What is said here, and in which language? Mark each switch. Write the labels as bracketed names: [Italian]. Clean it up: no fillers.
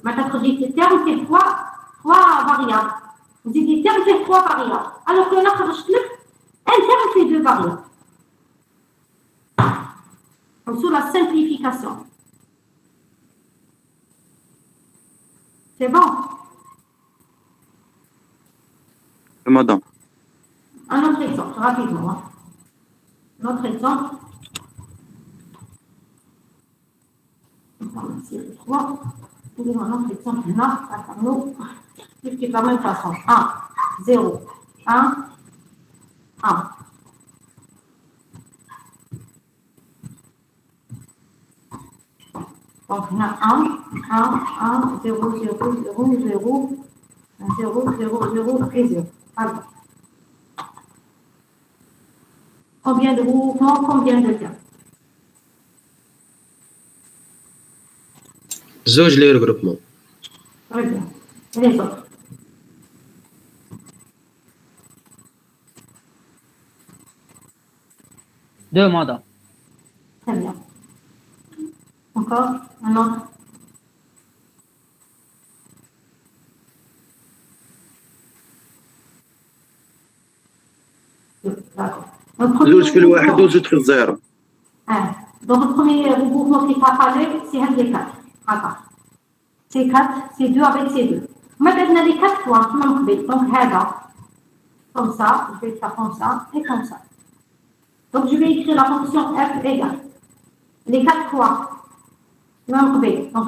[Arabic] ما تخرجي في terme في [French] 3 variables. [Arabic] تزيدي [French] terme في 3 variables. Alors que [Arabic] أنا خرجت لك [French] un terme في 2 variables. Donc sur la simplification. C'est bon. Madame. Un autre exemple, rapidement. Un autre exemple. On va série 3. Trouvez un autre exemple là, à tableau. C'est de la même façon. 1, 0, 1, 1. Donc, on a 1, 1, 0, 0, 0, 0, 0, 0, 0 et 0. Alors, combien de groupements, combien de termes? [Arabic] زوج لي regroupement. [French] Très bien. Et les autres? Deux, madame. Très bien. Encore un autre? D'accord. [Arabic] زوج في الواحد وزوج في الزيرو. [French] Donc, le premier regroupement qui t'a parlé, c'est un des 4. D'accord. C'est 4, c'est 2 avec ces 2. Maintenant, les 4 points qui manquent. Donc, comme ça, je vais faire comme ça et comme ça. Donc, je vais écrire la fonction f égale les 4 points qui manquent.